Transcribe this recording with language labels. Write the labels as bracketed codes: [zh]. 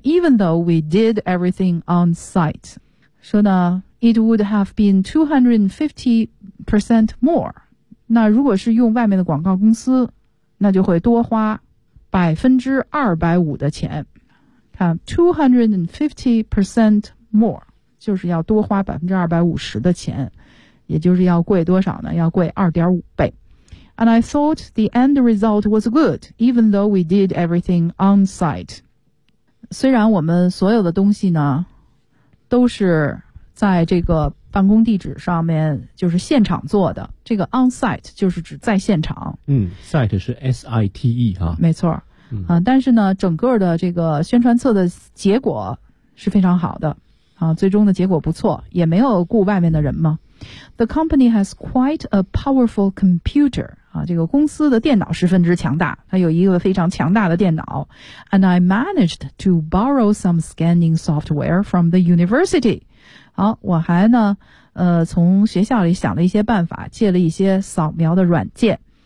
[en] Even though we did everything on site， [zh] 说呢 [en] it would have been 250% more， [zh] 那如果是用外面的广告公司，那就会多花 250% 的钱。看 250% more， 就是要多花 250% 的钱，也就是要贵多少呢，要贵 2.5 倍。 [en] And I thought the end result was good, even though we did everything on site. [zh] 虽然我们所有的东西呢，都是在这个办公地址上面，就是现场做的。这个 on site 就是指在现场。嗯 ，site 是 site 啊。没错。嗯、但是呢，整个的这个宣传册的结果是非常好的啊，最终的结果不错，也没有雇外面的人嘛。 [en] The company has quite a powerful computer. [zh] 啊，这个公司的电脑十分之强大，它有一个非常强大的电脑。 [en] And I managed to borrow some scanning software from the university. [zh] 好，我还呢，从学校里想了一些办法，借了一些扫描的软件。